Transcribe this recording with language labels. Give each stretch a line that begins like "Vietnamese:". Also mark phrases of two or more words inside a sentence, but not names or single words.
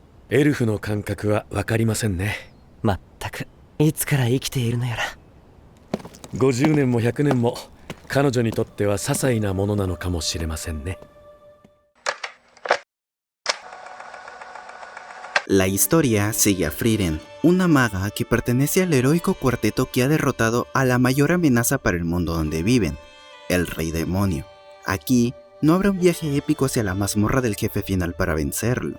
Japanese: エルフの感覚は分かりませんね。まったく、いつから生きているのやら。 50年も100年も彼女にとっては些細なものなのかもしれませんね。
Spanish: La historia sigue a Frieren, una maga que pertenece al heroico cuarteto que ha derrotado a la mayor amenaza para el mundo donde viven, el Rey Demonio. Aquí no habrá un viaje épico hacia la mazmorra del jefe final para vencerlo.